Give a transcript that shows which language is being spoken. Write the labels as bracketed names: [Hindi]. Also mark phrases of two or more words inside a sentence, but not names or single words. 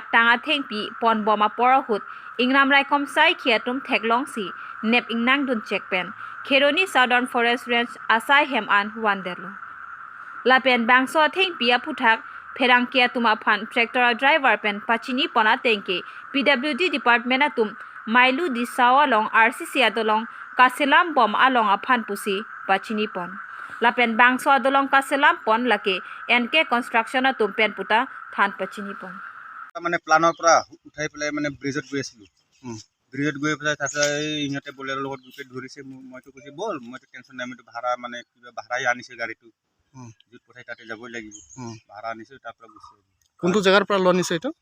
[Karbi] tanga thengpi pon boma pora hood Ingram Raikom Sai Kiatum Teglong Si Nep Ingnang Dun check pen Kheroni Southern Forest Range Asai Hem An Wandelo Lapen Bangso Thengpi Aputhak Perang kia tuma pan tractor driver pen pachini pona tengke PWD department atum mailu di sawa long RCC adolong kaselam bom along aphan pusi pachini pon lapen bangso adolong kaselam pon lake NK construction atum pen puta than pachini pon [Assamese] মানে প্লানৰ পৰা উঠাই পেলাই মানে ব্ৰিজত গৈ আছিলো ব্ৰিজত গৈ পেলাই তাতে ইহঁতে বলেৰ লগত দুকে ধৰিছে মইতো কৈছে বল মইতো টেনচন নাই মইতো ভাড়া মানে কিবা ভাড়াই আনিছে গাড়ীটো য'ত পঠাই তাতে যাবই লাগিব ভাড়া আনিছো তাৰ পৰা গৈছে কোনটো জায়গাৰ পৰা লোৱা নিছে এইটো